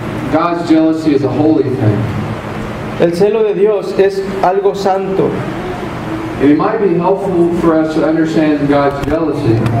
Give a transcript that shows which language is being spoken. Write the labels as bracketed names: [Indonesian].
[English] God's jealousy is a holy thing. [Spanish] El celo de Dios es algo santo. [English] And it might be helpful for us to understand God's jealousy.